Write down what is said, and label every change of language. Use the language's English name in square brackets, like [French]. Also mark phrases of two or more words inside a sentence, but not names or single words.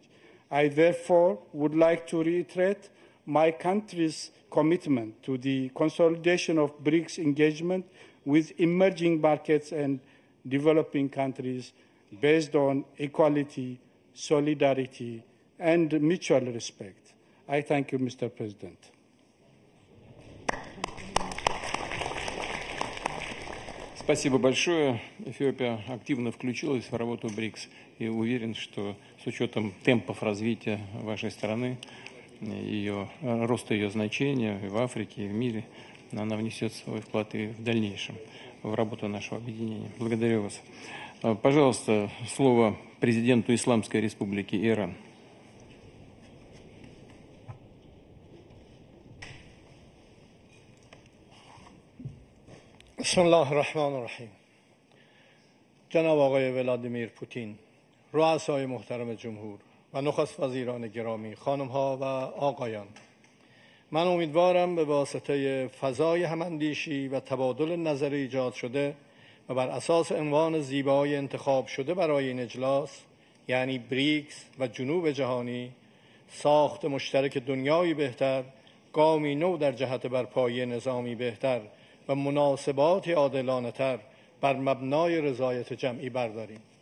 [English] I therefore would like to reiterate my country's commitment to the consolidation of BRICS engagement with emerging markets and developing countries based on equality, solidarity, and mutual respect. I thank you, Mr. President. [Russian] Спасибо большое. Эфиопия активно включилась в работу БРИКС и уверен, что с учетом темпов развития вашей страны, роста ее значения и в Африке, и в мире, она внесет свой вклад и в дальнейшем. в работу нашего объединения. Благодарю вас. Пожалуйста, слово президенту Исламской Республики Иран. [Arabic] بسم الله الرحمن الرحیم. [Persian] جناب آقای ولادیمیر پوتین، رؤسای محترم جمهور و نخست وزیران گرامی، خانم‌ها و آقایان، من امیدوارم به واسطه فضای هماندیشی و تبادل نظر ایجاد شده و بر اساس عنوان زیبای انتخاب شده برای این اجلاس، یعنی بریکس و جنوب جهانی، ساخت مشترک دنیایی بهتر، گامی نو در جهت برپایی نظامی بهتر و مناسبات عادلانه‌تر بر مبنای رضایت جمعی برداریم.